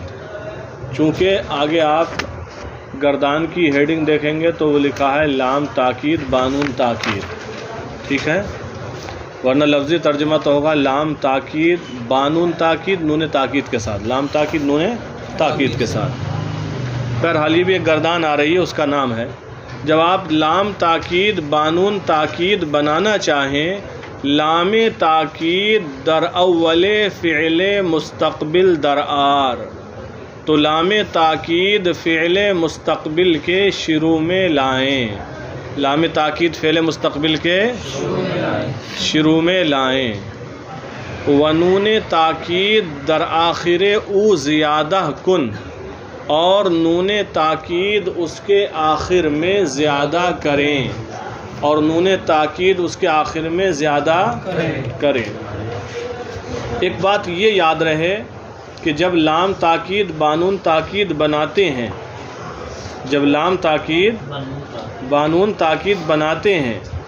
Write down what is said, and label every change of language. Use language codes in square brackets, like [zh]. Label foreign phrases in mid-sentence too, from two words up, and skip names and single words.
[ur] چونکہ آگے آپ گردان کی ہیڈنگ دیکھیں گے تو وہ لکھا ہے لام تاکید بانون تاکید، ٹھیک ہے، ورنہ لفظی ترجمہ تو ہوگا لام تاکید بانون تاکید نون تاکید کے ساتھ، لام تاکید نون تاکید کے ساتھ۔ بہرحال یہ بھی ایک گردان آ رہی ہے، اس کا نام ہے۔ جب آپ [fa] لام تاکید بانون تاکید بنانا چاہیں، لام تاکید در اول فعل مستقبل در آر، [ur] تو لام تاکید فعل مستقبل کے شروع میں لائیں، لام تاکید فعل مستقبل کے شروع میں لائیں۔ [fa] ونون تاکید در آخر او زیادہ کن، [ur] اور نون تاکید اس کے آخر میں زیادہ کریں، اور نون تاکید اس کے آخر میں زیادہ کریں۔ ایک بات یہ یاد رہے کہ جب لام تاکید بانون تاکید بناتے ہیں، جب لام تاکید بانون تاکید بناتے ہیں